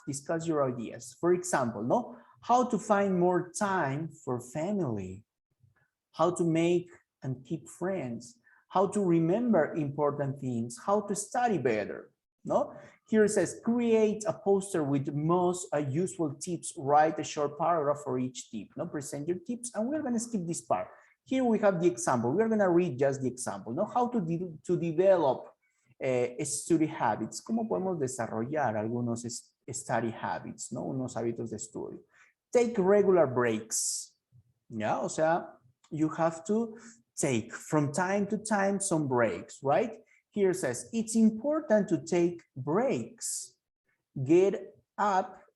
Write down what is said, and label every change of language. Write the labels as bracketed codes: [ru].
[en] Discuss your ideas. For example, no? How to find more time for family, how to make and keep friends, how to remember important things, how to study better, no? Here it says, create a poster with most useful tips, write a short paragraph for each tip, no? Present your tips, and we're gonna skip this part. Here we have the example. We're gonna read just the example, no? How to develop study habits. [es] ¿Cómo podemos desarrollar algunos study habits, no? Unos hábitos de estudio. [en] Take regular breaks, [es] ¿ya? O sea, [en] you have to take from time to time some breaks, right? Here it says, it's important to take breaks. Get up